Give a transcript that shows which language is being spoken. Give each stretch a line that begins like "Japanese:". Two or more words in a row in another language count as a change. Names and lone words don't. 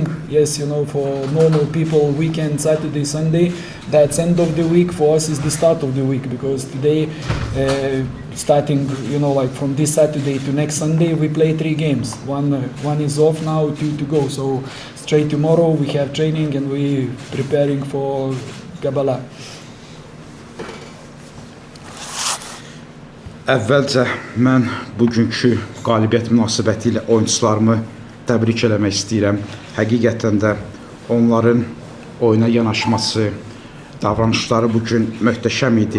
English: Yes, for normal people, weekend, Saturday, Sunday, that's end of the week. For us, is the start of the week because today, starting, from this Saturday to next Sunday, we play 3 games. One is off now, 2 to go. So straight tomorrow we have training and we preparing for Kabbalah.
Azerbaijani: Əvvəlcə mən bugünkü qalibiyyət münasibətilə oyunçularımı təbrik eləmək istəyirəm. Həqiqətən də onların oyuna yanaşması, davranışları bugün möhtəşəm idi.